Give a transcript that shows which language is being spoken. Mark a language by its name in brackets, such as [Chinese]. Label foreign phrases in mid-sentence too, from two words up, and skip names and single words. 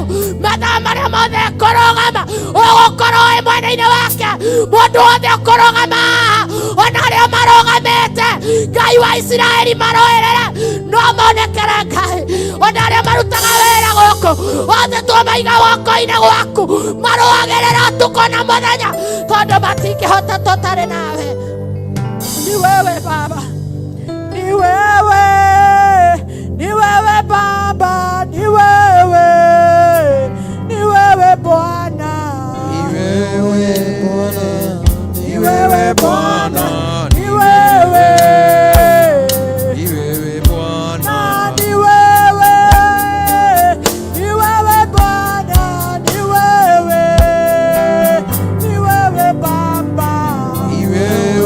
[Kikuyu] Mathaa marĩa mothe kũrũgama ũgũkorwo wĩ mwena-inĩ wake, mũndũ wothe kũrũgama ona arĩa marũgamĩte, Ngai wa Isiraeli maroerere no monekere Ngai, ona arĩa marutaga wĩra gũkũ othe twamaiga guoko-inĩ gwaku, marũagĩrĩra ũtukũ na mũthenya, tondũ matingĩhota tũtarĩ nawe. [Swahili] Ni wewe Baba, ni wewe, ni wewe Baba, ni wewe, ni wewe Bwana, ni wewe Bwana, ni wewe Bwana, ni wewe, ni wewe Bwana, ni wewe, ni wewe Bwana, ni wewe, ni wewe Baba, ni wewe